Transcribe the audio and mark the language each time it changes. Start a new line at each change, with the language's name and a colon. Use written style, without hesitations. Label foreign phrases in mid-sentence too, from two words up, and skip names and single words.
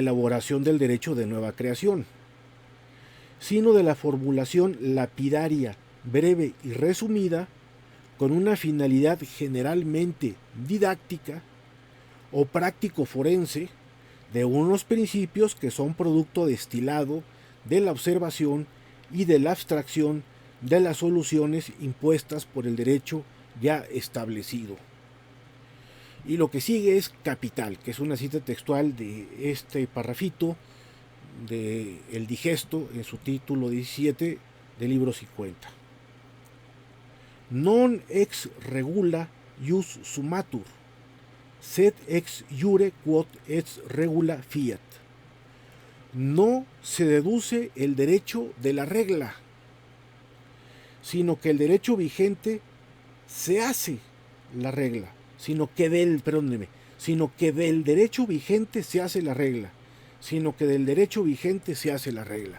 Spanish: elaboración del derecho de nueva creación, sino de la formulación lapidaria, breve y resumida, con una finalidad generalmente didáctica o práctico forense, de unos principios que son producto destilado de la observación y de la abstracción de las soluciones impuestas por el derecho ya establecido. Y lo que sigue es capital, que es una cita textual de este parrafito de El Digesto en su título 17 del libro 50.
Latin: non ex regula ius sumatur, sed ex iure quod ex regula fiat.
Spanish: No se deduce el derecho de la regla, sino que el derecho vigente se hace la regla, sino que del derecho vigente se hace la regla, sino que del derecho vigente se hace la regla.